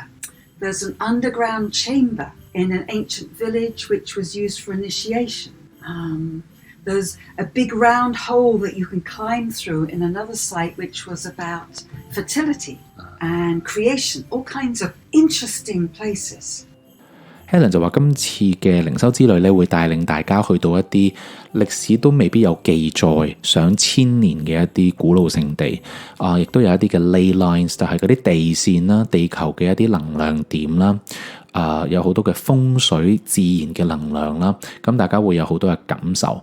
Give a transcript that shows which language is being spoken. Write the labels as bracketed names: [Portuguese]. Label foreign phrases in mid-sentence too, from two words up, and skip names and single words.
[English] There's an underground chamber in an ancient village which was used for initiation. There's a big round hole that you can climb through in another site which was about fertility and creation, all kinds of interesting places. [Cantonese] Helen 就話今次嘅靈修之旅咧，會帶領大家去到一啲歷史都未必有記載上千年嘅一啲古老聖地亦都有一啲嘅 [English] ley lines， [Cantonese] 就係嗰啲地線啦，地球嘅一啲能量點啦。有好多嘅風水自然嘅能量啦，咁大家會有好多嘅感受。